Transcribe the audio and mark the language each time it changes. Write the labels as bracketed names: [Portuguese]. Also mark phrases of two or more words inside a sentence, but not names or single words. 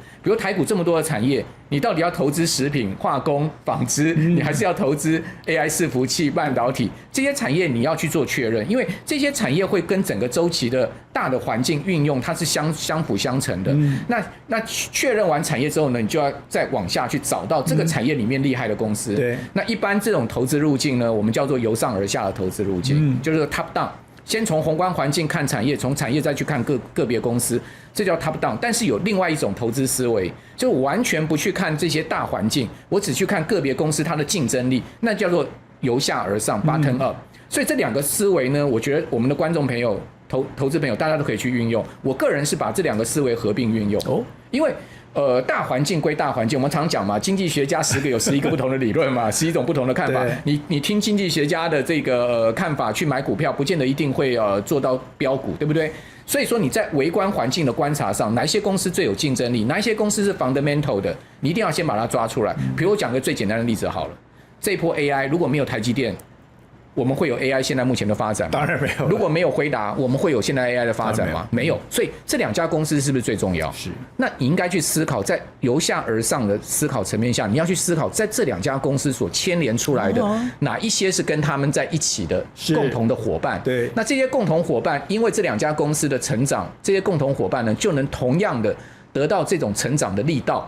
[Chinese] 比如台股這麼多的產業，你到底要投資食品、化工、紡織，你還是要投資 AI 伺服器、半導體這些產業？你要去做確認，因為這些產業會跟整個周期的大的環境運用，它是相輔相成的。那確認完產業之後呢，你就要再往下去找到這個產業裡面厲害的公司。對，那一般這種投資路徑呢，我們叫做由上而下的投資路徑，就是 [English] top down。 [Chinese] 先從宏觀環境看產業，從產業再去看個別公司，這叫 [English] top down。 [Chinese] 但是有另外一種投資思維，就完全不去看這些大環境，我只去看個別公司它的競爭力，那叫做由下而上 [English] bottom up。 [Chinese] 所以這2個思維呢，我覺得我們的觀眾朋友、投資朋友，大家都可以去運用。我個人是把這2個思維合併運用，因為大環境歸大環境，我們常講嘛，經濟學家10個有11個不同的理論嘛，11種不同的看法。你聽經濟學家的這個看法去買股票，不見得一定會做到標股，對不對？所以說你在微觀環境的觀察上，哪一些公司最有競爭力，哪一些公司是 fundamental 的，你一定要先把它抓出來。比如我講個最簡單的例子好了， 這一波 AI 如果沒有台積電，我們會有 AI 現在目前的發展嗎？當然沒有。如果沒有輝達，我們會有現在 AI 的發展吗？沒有。所以這2家公司是不是最重要？是。那你應該去思考，在由下而上的思考層面下，你要去思考，在這2家公司所牽連出來的哪一些是跟他們在一起的共同的夥伴？對。那這些共同夥伴，因為這2家公司的成長，這些共同夥伴呢，就能同樣的得到這種成長的力道。